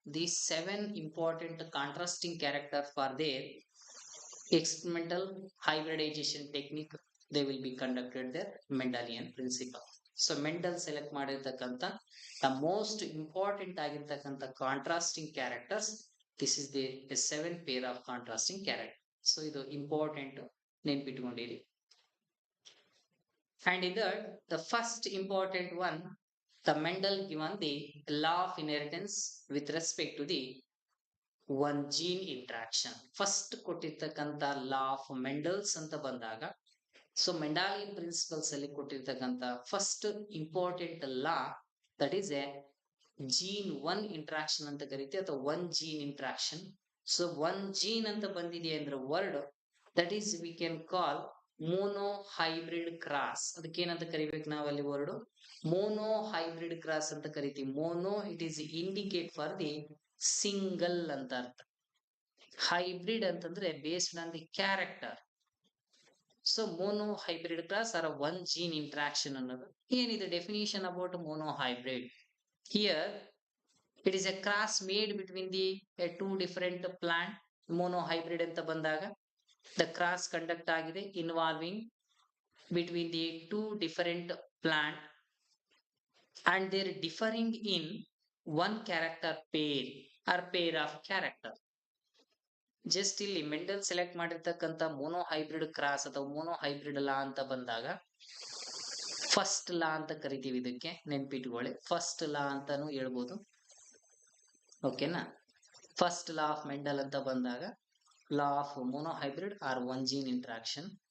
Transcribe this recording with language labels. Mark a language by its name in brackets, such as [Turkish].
[English] These 7 important contrasting character for their experimental hybridization technique they will be conducted their Mendelian principle. So Mendel select [Kannada] ಮಾಡಿರ್ತಕ್ಕಂಥ [English] the most important ಆಗಿರ್ತಕ್ಕಂಥ contrasting characters. This is the 7 pair of contrasting character. [Kannada] So ಇದು important ನೆನ್ಪಿಟ್ಕೊಂಡಿರಿ. [English] And in that the first important one, the Mendel given the law of inheritance with respect to the one gene interaction. [Kannada] First ಕೊಟ್ಟಿರ್ತಕ್ಕಂಥ [English] law of Mendel's [Kannada] ಅಂತ ಬಂದಾಗ so ಮೆಂಡಾಲಿಯನ್ principles ಅಲ್ಲಿ ಕೊಟ್ಟಿರ್ತಕ್ಕಂಥ first important law that is A gene 1 interaction ಅಂತ ಕರಿತೀವಿ ಅಥವಾ 1 gene interaction. So 1 gene ಅಂತ ಬಂದಿದೆ ಅಂದ್ರೆ word that is we can call mono hybrid cross. ಅದಕ್ಕೆ ಏನಂತ ಕರಿಬೇಕು ನಾವು ಅಲ್ಲಿ ವರ್ಡ್ ಮೋನೋ ಹೈಬ್ರಿಡ್ ಕ್ರಾಸ್ ಅಂತ ಕರಿತೀವಿ. Mono it is indicate for the single ಅಂತ ಅರ್ಥ. ಹೈಬ್ರಿಡ್ ಅಂತಂದ್ರೆ based on the character. So [English] mono hybrid class or a one gene interaction [Kannada] ಅನ್ನೋದು ಏನಿದೆ definition about mono hybrid. [English] Here it is a cross made between the two different plant. mono hybrid [Kannada] ಅಂತ ಬಂದಾಗ [English] the cross conduct ಆಗಿದೆ involving between the two different plant and they are differing in one character pair or pair of character. [Kannada] Just ಇಲ್ಲಿ Mendel select ಮಾಡಿರ್ತಕ್ಕಂಥ mono hybrid cross ಅಥವಾ mono hybrid ಲಾ ಅಂತ ಬಂದಾಗ first law ಅಂತ ಕರಿತೀವಿ. ಇದಕ್ಕೆ ನೆನ್ಪಿಟ್ಕೊಳ್ಳಿ, ಫಸ್ಟ್ ಲಾ ಅಂತಾನು ಹೇಳ್ಬೋದು. ಓಕೆನಾ? ಫಸ್ಟ್ ಲಾ ಆಫ್ ಮೆಂಡಲ್ ಅಂತ ಬಂದಾಗ law of mono hybrid R one gene interaction.